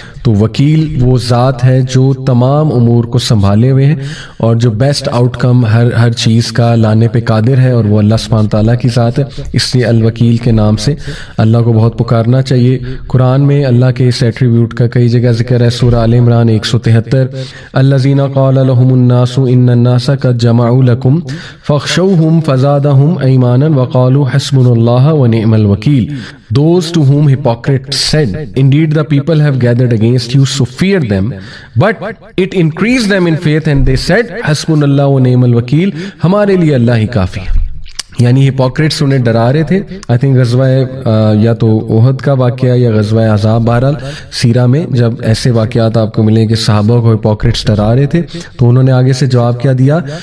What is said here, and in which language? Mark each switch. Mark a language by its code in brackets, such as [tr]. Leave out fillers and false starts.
[ur] تو وکیل وہ ذات ہے جو تمام امور کو سنبھالے ہوئے ہے اور جو [en] best outcome [ur] ہر چیز کا لانے پہ قادر ہے، اور وہ اللہ سبحانہ تعالیٰ کی ذات ہے. اس لیے الوکیل کے نام سے اللہ کو بہت پکارنا چاہیے. قرآن میں اللہ کے اس ایٹریبیوٹ کا کئی جگہ ذکر ہے. [ar] سورہ آل عمران 173 الذین قال لهم الناس ان الناس قد جمعوا لكم فاخشوهم فزادهم ایمانا وقالوا حسبنا اللہ ونعم الوکیل. [en] Those to whom hypocrites said, indeed the people have gathered against you, so fear them. But it increased them in faith and they said, [ar] حسبنا و نعم الوکیل، [ur] ہمارے لیے اللہ ہی کافی ہے. یعنی ہپوکریٹس انہیں ڈرا رہے تھے. [en] I think [ur] غزوہ یا تو احد کا واقعہ یا غزوہ احزاب، بہرحال سیرہ میں جب ایسے واقعات آپ کو ملیں کہ صحابہ کو ہپوکریٹس ڈرا رہے تھے تو انہوں نے آگے سے جواب کیا دیا.